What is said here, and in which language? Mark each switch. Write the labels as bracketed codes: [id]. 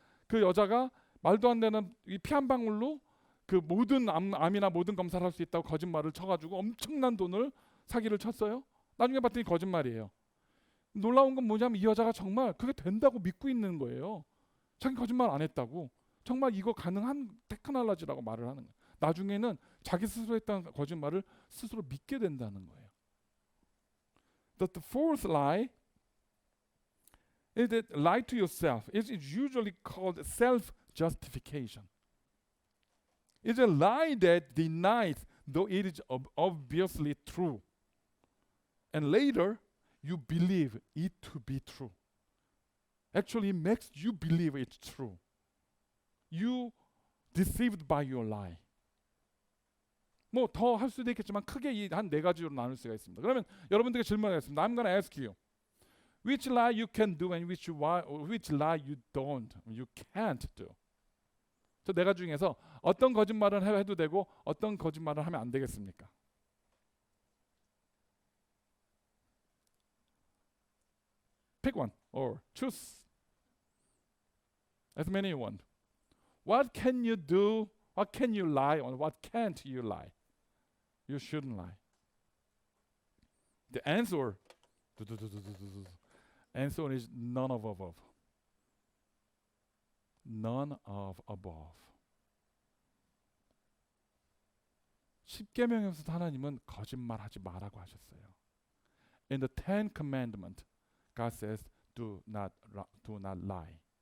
[ko] 그 여자가 말도 안 되는 이 피 한 방울로 그 모든 암이나 모든 검사를 할 수 있다고 거짓말을 쳐가지고 엄청난 돈을 사기를 쳤어요. 나중에 봤더니 거짓말이에요. 놀라운 건 뭐냐면 이 여자가 정말 그게 된다고 믿고 있는 거예요. 자기 거짓말 안 했다고. 정말 이거 가능한 테크놀로지라고 말을 하는 거예요. 나중에는 자기 스스로 했던 거짓말을 스스로 믿게 된다는 거예요. [en] The fourth lie is that lie to yourself. It is usually called self-justification. It's a lie that denies though it is obviously true. And later, you believe it to be true. Actually, it makes you believe it's true. You deceived by your lie. [ko] 뭐 더 할 수도 있겠지만 크게 이 한 네 가지로 나눌 수가 있습니다. 그러면 여러분들에게 질문하겠습니다. [en] I'm going to ask you, which lie you can do and which lie you don't, you can't do. [ko] 저 네 가지 중에서 어떤 거짓말을 해도 되고 어떤 거짓말을 하면 안 되겠습니까? [en] Pick one or choose as many you want. What can you do? What can you lie on? What can't you lie? You shouldn't lie. The answer answer is none of above. None of above. [ko] 십계명에서 하나님은 거짓말하지 말라고 하셨어요. [en] In the Ten Commandments, God says, do not lie.